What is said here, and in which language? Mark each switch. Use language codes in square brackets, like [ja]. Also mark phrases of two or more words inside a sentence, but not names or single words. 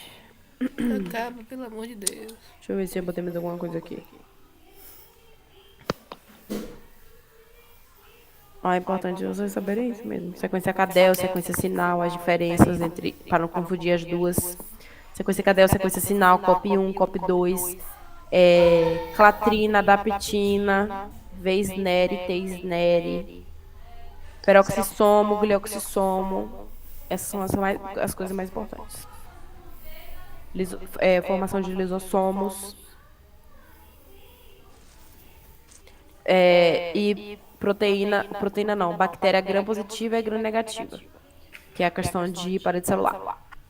[pt] Acaba, pelo amor de Deus. Deixa eu ver se eu botei mais alguma coisa aqui. É importante vocês saberem isso mesmo. Sequência Cadel, sequência sinal, as diferenças entre, para não confundir as duas. Sequência Cadel, sequência sinal, copy 1, copy 2, clatrina, daptina, Veisneri, Teisneri, peroxissomo, glioxissomo. Essas são as coisas mais importantes. Formação de lisossomos. E proteína não, bactéria gram-positiva e gram-negativa, que é a questão de parede celular.